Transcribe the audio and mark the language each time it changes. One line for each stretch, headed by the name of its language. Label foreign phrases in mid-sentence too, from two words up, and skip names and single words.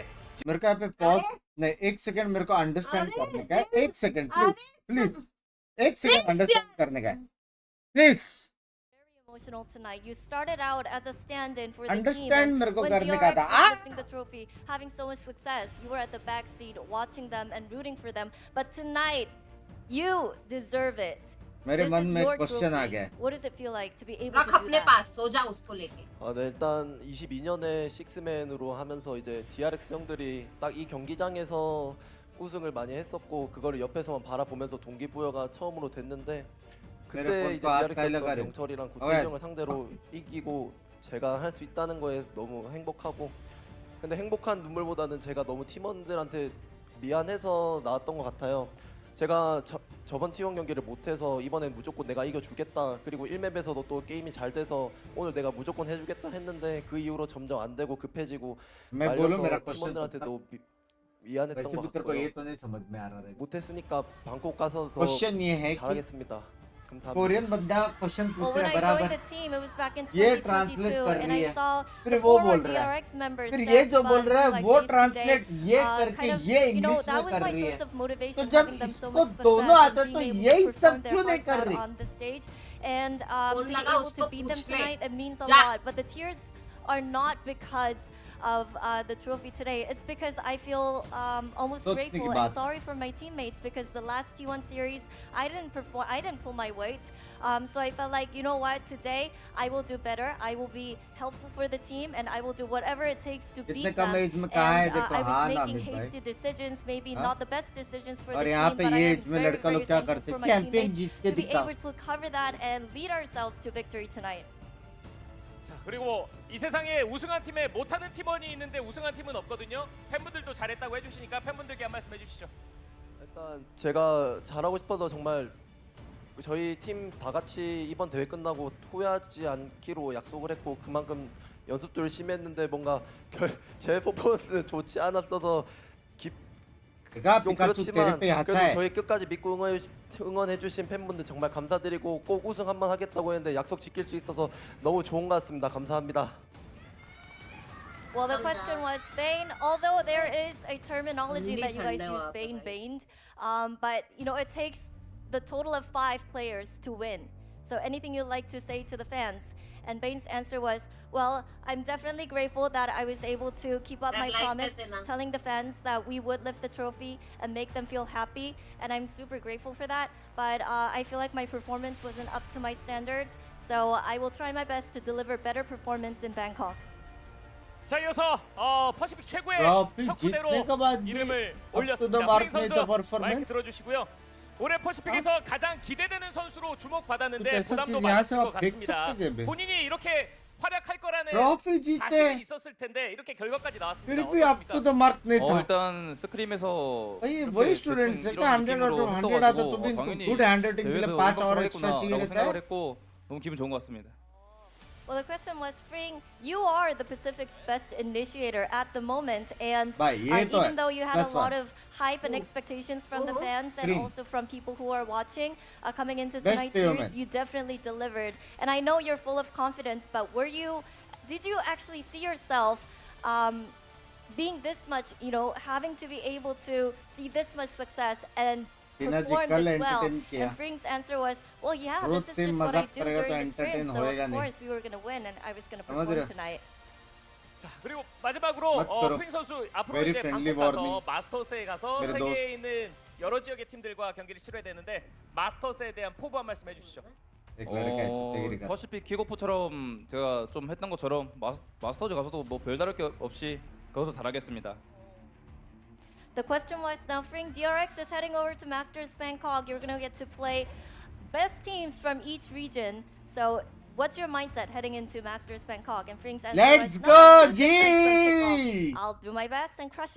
Hindi: मेरे को यहाँ पे पॉज नहीं एक सेकंड मेरे को अंडरस्टैंड करने का है एक सेकंड
English: please please
Hindi: एक सेकंड अंडरस्टैंड करने का है प्लीज
English: Very emotional tonight. You started out as a stand-in for the Understand team. And
Hindi: मेरे को
English: when
Hindi: करने DRX का था।
English: was lifting the trophy, having so much success, you were at the back seat watching them and rooting for them. But tonight, you deserve it.
Hindi: मेरे
English: This
Hindi: मन
English: is
Hindi: में
English: your
Hindi: एक क्वेश्चन आ
English: trophy.
Hindi: गया है।
English: What does it feel like to be able
Hindi: रख
English: to do
Hindi: अपने
English: that?
Hindi: पास सो जा उसको लेके
Korean: 네, 일단 22년에 식스맨으로 하면서 이제 DRX 형들이 딱 이 경기장에서 우승을 많이 했었고 그거를 옆에서만 바라보면서 동기부여가 처음으로 됐는데
Hindi: मेरे
Korean: 그때
Hindi: फोन
Korean: 이제
Hindi: को हाथ
Korean: DRX
Hindi: काहे लगा
Korean: 했던
Hindi: रहे हो?
Korean: 영철이랑
Hindi: ओए,
Korean: 구태형을 상대로 이기고 제가 할 수 있다는 거에 너무 행복하고 근데 행복한 눈물보다는 제가 너무 팀원들한테 미안해서 나왔던 것 같아요. 제가 저번 T1 경기를 못해서 이번엔 무조건 내가 이겨주겠다 그리고 1맵에서도 또 게임이 잘 돼서 오늘 내가 무조건 해주겠다 했는데 그 이후로 점점 안 되고 급해지고
Hindi: मैं बोलूं मेरा
Korean: 말려서
Hindi: क्वेश्चन
Korean: 팀원들한테도 미안했던
Hindi: वैसे
Korean: 것
Hindi: भी तेरे को ये
Korean: 같고요.
Hindi: तो नहीं समझ में आ रहा है
Korean: 못했으니까 방콕 가서 더
Hindi: क्वेश्चन ये है कि
Korean: 잘하겠습니다. 감사합니다.
Hindi: कोरियन बंदा क्वेश्चन
English: Well,
Hindi: पूछ
English: when
Hindi: रहा है
English: I joined
Hindi: बराबर
English: the team, it was back in
Hindi: ये
English: 2022,
Hindi: ट्रांसलेट कर
English: and
Hindi: रही
English: I
Hindi: है
English: saw
Hindi: फिर
English: the
Hindi: वो
English: former
Hindi: बोल रहा है
English: DRX members,
Hindi: फिर ये
English: Steph,
Hindi: जो बोल
English: Buzz,
Hindi: रहा है
English: like
Hindi: वो
English: they used to
Hindi: ट्रांसलेट
English: say,
Hindi: ये
English: kind
Hindi: करके
English: of,
Hindi: ये
English: you know,
Hindi: इंग्लिश
English: that
Hindi: में
English: was
Hindi: कर
English: my
Hindi: रही है
English: source of motivation,
Hindi: तो जब
English: having them so
Hindi: इसको
English: much
Hindi: दोनों
English: success
Hindi: आते
English: and
Hindi: तो
English: being
Hindi: यही
English: able to
Hindi: सब
English: perform their
Hindi: क्यों नहीं
English: hearts
Hindi: कर
English: out
Hindi: रही
English: on the stage, and
Hindi: कौन
English: to be
Hindi: लगा
English: able
Hindi: उसको
English: to beat them
Hindi: पूछ ले
English: tonight, it means a
Hindi: जा
English: lot. But the tears are not because of the trophy today, it's because I feel almost So grateful think and about sorry for my teammates, because the last T1 series I didn't perform, I didn't pull my weight. So I felt like, you know what, today I will do better. I will be helpful for the team, and I will do whatever it takes to beat
Hindi: इतने
English: them.
Hindi: कम एज में कहाँ है
English: And
Hindi: देखो
English: I
Hindi: हाँ
English: was
Hindi: ना
English: making
Hindi: अमित भाई
English: hasty decisions, maybe
Hindi: हाँ?
English: not the best decisions for the
Hindi: और
English: team,
Hindi: यहाँ पे
English: but I
Hindi: ये
English: am
Hindi: एज में
English: very,
Hindi: लड़का
English: very
Hindi: लोग क्या
English: thankful
Hindi: करते
English: for
Hindi: हैं
English: my
Hindi: चैंपियन
English: teammates
Hindi: जीत के
English: to be
Hindi: दिखा
English: able to cover that and lead ourselves to victory tonight.
Korean: 자, 그리고 이 세상에 우승한 팀에 못하는 팀원이 있는데 우승한 팀은 없거든요. 팬분들도 잘했다고 해주시니까 팬분들께 한 말씀 해주시죠. 일단 제가 잘하고 싶어서 정말 저희 팀 다 같이 이번 대회 끝나고 후회하지 않기로 약속을 했고, 그만큼 연습도 열심히 했는데 뭔가 제 퍼포먼스는 좋지 않았어서 그가 좀 피카츄 그렇지만 때릴 때 그래도 하사해 저희 끝까지 믿고 응원해주신 팬분들 정말 감사드리고, 꼭 우승 한번 하겠다고 했는데 약속 지킬 수 있어서 너무 좋은 것 같습니다. 감사합니다.
English: Well, the question was Bane. Although there is a terminology that you guys use, Bane, Baned, but you know it takes the total of 5 players to win. So anything you'd like to say to the fans? And Bane's answer was, well, I'm definitely grateful that I was able to keep up my promise, telling the fans that we would lift the trophy and make them feel happy, and I'm super grateful for that. But I feel like my performance wasn't up to my standard, so I will try my best to deliver better performance in Bangkok.
Korean: 자, 이어서 퍼시픽 최고의
Hindi: ट्रॉफी
Korean: 척후대로
Hindi: जीतने के बाद भी
Korean: 이름을
English: up to the
Korean: 올렸습니다.
English: mark
Korean: 프링
Hindi: में
Korean: 선수
Hindi: तो performance
Korean: 마이크 들어주시고요. 올해 퍼시픽에서 가장 기대되는 선수로 주목받았는데
Hindi: कुछ ऐसा
Korean: 부담도
Hindi: चीज
Korean: 많이
Hindi: यहाँ
Korean: 들
Hindi: से
Korean: 것
Hindi: आप देख
Korean: 같습니다.
Hindi: सकते हैं बे।
Korean: 본인이 이렇게 활약할 거라는
Hindi: ट्रॉफी जीते
Korean: 자신이 있었을 텐데 이렇게 결과까지 나왔습니다.
Hindi: फिर भी
English: up to the mark
Hindi: नहीं था
Korean: 일단 스크림에서
Hindi: भाई वही स्टूडेंट्स है क्या 100
English: out of
Hindi: 100 आता तो भी
English: good handwriting
Hindi: के लिए 5 और एक्स्ट्रा चाहिए रहता
Korean: 생각을
Hindi: है
Korean: 했고 너무 기분 좋은 것 같습니다.
English: Well, the question was, Fring, you are the Pacific's best initiator at the moment, and even though you had a lot of hype and expectations from the fans and also from people who are watching coming into tonight's series, you definitely delivered. And I know you're full of confidence, but did you actually see yourself being this much, you know, having to be able to see this much success and perform this well? And Fring's answer was, well, yeah, this is just what I do during the sprint, so of course we were going to win and I was going to perform tonight.
Korean: 자, 그리고 마지막으로 프링 선수 앞으로 이제 방콕 가서 마스터스에 가서 세계에 있는 여러 지역의 팀들과 경기를 치러야 되는데 마스터스에 대한 포부 한 말씀 해주시죠. 퍼시픽 킥오프처럼 제가 좀 했던 것처럼 마스터즈 가서도 뭐 별다를 게 없이 거기서 잘하겠습니다.
English: The question was, now Fring, DRX is heading over to Masters Bangkok. You're going to get to play best teams from each region. So what's your mindset heading into Masters Bangkok? And Fring's answer Let's was, go, G! I'll do my best and crush